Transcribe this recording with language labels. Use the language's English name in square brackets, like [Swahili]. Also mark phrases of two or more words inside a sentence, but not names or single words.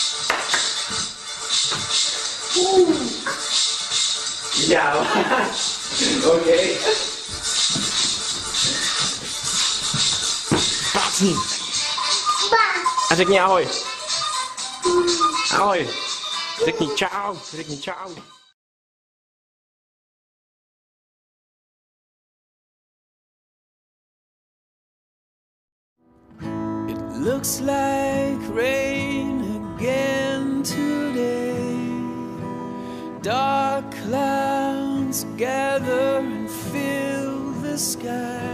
[Spanish] Ya va. Okay. Bartsen! [Czech] Řekni ahoj. Ahoj. Řekni čau. Řekni čau. [English] It looks like rain again today. Dark clouds gather and fill the sky.